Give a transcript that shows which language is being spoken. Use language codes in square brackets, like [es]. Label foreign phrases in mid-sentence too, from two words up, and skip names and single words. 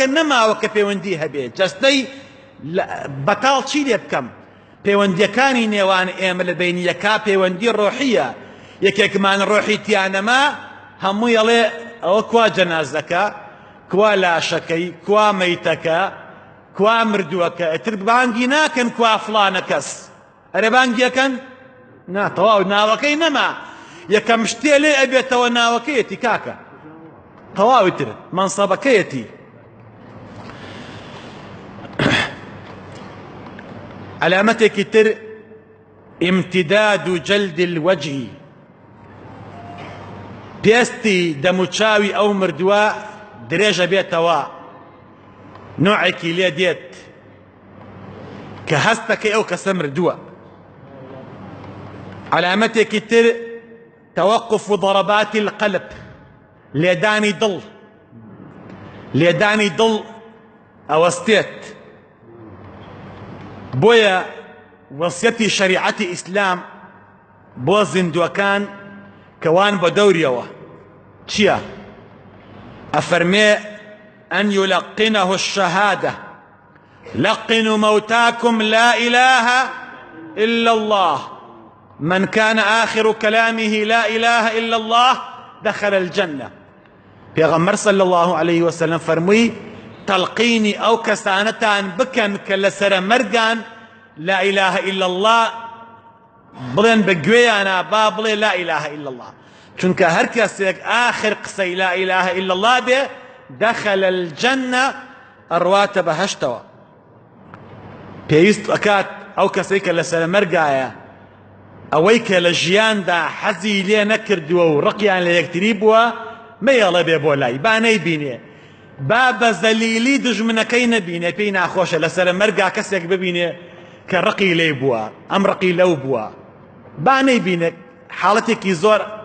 [ckb] نەماوە کە پەیوەندی هەبێ جەستەی بەتاڵ چی لێ بکەم پەیوەندیەکانی نێوان ئێمە لە بینیەکە پەیوەندی ڕۆحیە یەکێکمان ڕۆحی تیانەما هەمووی ئەڵێ ئەوە کوا جەنازەکە کوا لاشەکەی کوا مەیتەکە کوا مردووەکە ئەتر بانگی ناکەن کوا فڵانە کەس ئەرێ بانگیەکەن نا تەواو ناوەکەی نەما یەکەم شتێ لێ ئەبێتەوە ناوەکەیەتی کاکە تەواوی تر مەنسەبەکەیەتی علامەتێکی تر [ar] امتداد جلد الوجه [ckb] پێستی دەموچاوی ئەو مردووە درێژە بێتەوە نوعێکی لێ دێت کە هەستەکەی ئەو کەسە مردووە علامەتێکی تر [ar] توقف ضربات القلب [ckb] لێدانی دڵ ئەوەستێت بۆیە وەسیەتی شەریعەتی ئیسلام بۆ زیندووەکان کەوان بە دەوریەوە چییە؟ [ar] ئەفەرمێ أن يلقنه الشهادة لقنوا موتاكم لا إله إلا الله من كان آخر كلامه لا إله إلا الله دخل الجنة پیغمبر صلى الله عليه وسلم [ckb] فرمووی تەڵقینی ئەو کەسانەتان بکەن کە لەسەر مەرگان [ar] لا إله إلا الله [ckb] بڵێن بە گوێیانە با بڵێ [ar] لا إله إلا الله [ckb] چونکە هەر کەسێک آخر قسەی [ar] لا إله إلا الله [ckb] بێ [ar] دخل الجنة [ckb] ئەڕواتە بەهەشتەوە پێویست ئەکات ئەو کەسەی کە لەسەر مەرگایە ئەوەی کە لە ژیاندا حەزی لێ نەکردووە و ڕقیان لە یەکتری بووە مەیەڵە بێ بۆ لای با نەیبینێ با بە زەلیلی دژمنەکەی نەبینێ پێی ناخۆشە لەسەر مەرگا کەسێک ببینێ کە ڕقی لێ بووە ئەم ڕقی لەو بووە با نەیبینێ حاڵەتێکی زۆر